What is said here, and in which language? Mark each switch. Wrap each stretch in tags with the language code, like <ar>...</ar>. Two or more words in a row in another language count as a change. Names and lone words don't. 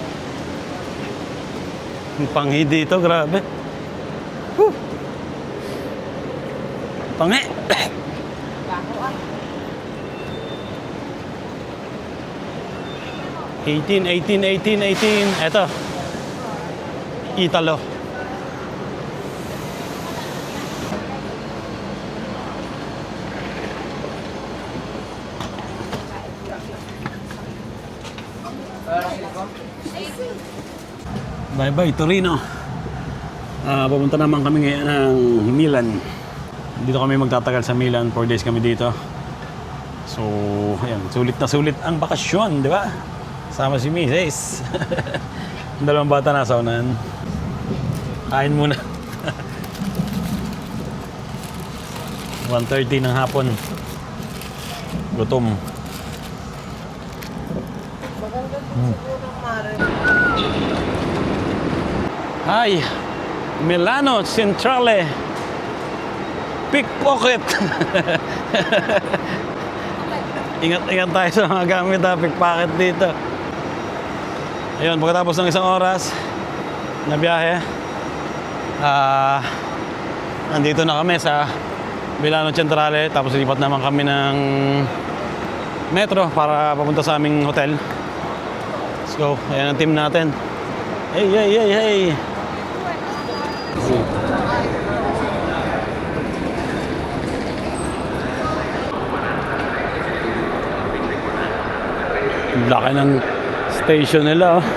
<tl>Ang panghi dito, grabe. Whew. Panghi! 18, 18, 18, 18. Eto. Italo. Bye-bye, Torino. Pupunta naman kami ngayon ng Milan. Dito kami magtatagal sa Milan. 4 days kami dito. So, ayan, sulit na sulit ang bakasyon, di ba? Sama si Mrs. Ang dalawang bata nasa unahan. Kain muna. 1:30 ng hapon. Gutom. Hi! Milano Centrale. Pickpocket. Ingat-ingat tayo sa mga gamit ha. Pickpocket dito. Ayun, pagkatapos ng isang oras na biyahe, nandito na kami sa Milano Centrale. Tapos lipat naman kami ng metro para papunta sa aming hotel.</tl> <en>Let's go.</en> <tl>Ayan ang team natin. Hey, hey, hey, hey! Laki ng station nila. Oh.</tl>